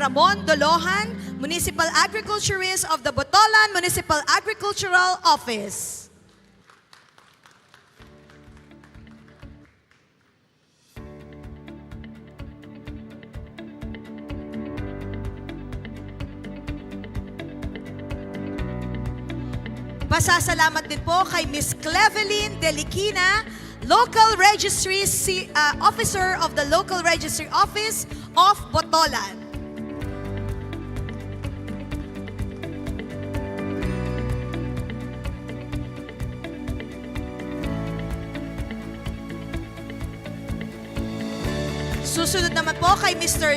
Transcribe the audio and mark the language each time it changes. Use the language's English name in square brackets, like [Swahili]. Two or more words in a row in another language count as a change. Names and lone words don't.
[English] Ramon Dolohan, Municipal Agriculturist of the Botolan Municipal Agricultural Office. [Filipino] Pasasalamat din po kay Miss Cleveline Delikina, Local Registry Officer of the Local Registry Office of Botolan. Susunod naman po kay Mr.